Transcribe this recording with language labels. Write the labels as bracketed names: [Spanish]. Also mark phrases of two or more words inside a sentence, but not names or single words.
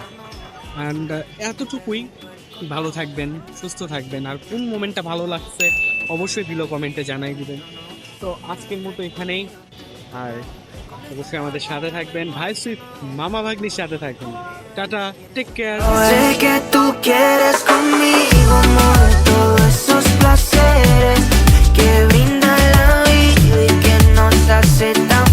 [Bangla] অ্যান্ড এতটুকুই, ভালো থাকবেন, সুস্থ থাকবেন, আর কোন মোমেন্টটা ভালো লাগছে অবশ্যই [English] below comment [Bangla] জানাই দিবেন। তো আজকের মতো এখানেই, আর অবশ্যই আমাদের সাথে থাকবেন, ভাই সুইফট মামা ভাগ্নির সাথে থাকবেন। [English] tata, take care. [Spanish] Sé que tú quieres conmigo, amor, todos esos placeres que brinda la vida y que nos hace